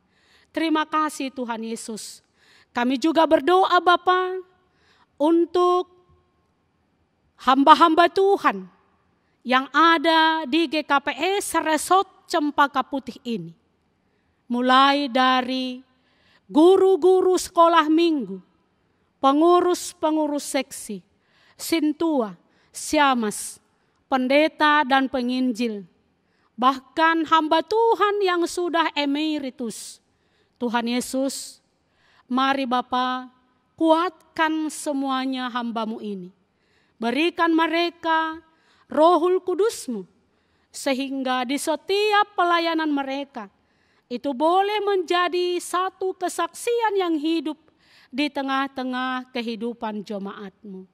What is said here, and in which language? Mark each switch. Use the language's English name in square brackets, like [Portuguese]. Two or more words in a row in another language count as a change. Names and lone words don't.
[Indonesian] Terima kasih Tuhan Yesus. Kami juga berdoa Bapa untuk hamba-hamba Tuhan yang ada di GKPS Resort Cempaka Putih ini. Mulai dari guru-guru sekolah minggu, pengurus-pengurus seksi, sintua, syamas, pendeta dan penginjil, bahkan hamba Tuhan yang sudah emeritus. Tuhan Yesus, mari Bapa, kuatkan semuanya hamba-Mu ini. Berikan mereka Rohul Kudus-Mu, sehingga di setiap pelayanan mereka, itu boleh menjadi satu kesaksian yang hidup di tengah-tengah kehidupan jemaat-Mu.